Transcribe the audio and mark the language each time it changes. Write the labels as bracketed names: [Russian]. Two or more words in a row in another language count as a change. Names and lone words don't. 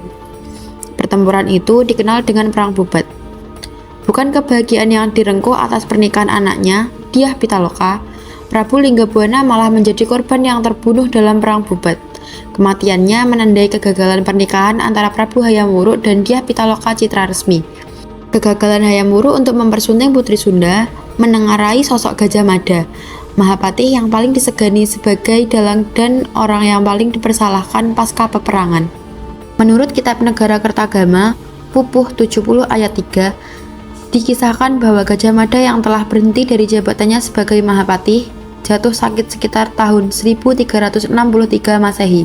[Indonesian] Pertempuran itu dikenal dengan Perang Bubat. Bukan kebahagiaan yang direngkuh atas pernikahan anaknya, Dyah Pitaloka, Prabu Linggabuana malah menjadi korban yang terbunuh dalam perang Bubat. Kematiannya menandai kegagalan pernikahan antara Prabu Hayam Wuruk dan Dyah Pitaloka Citraresmi. Kegagalan Hayam Wuruk untuk mempersunting putri Sunda menengarai sosok Gajah Mada, Mahapatih yang paling disegani sebagai dalang dan orang yang paling dipersalahkan pasca peperangan. Menurut Kitab Negara Kertagama, Pupuh 70 ayat 3, dikisahkan bahwa Gajah Mada yang telah berhenti dari jabatannya sebagai Mahapatih jatuh sakit sekitar tahun 1363 Masehi.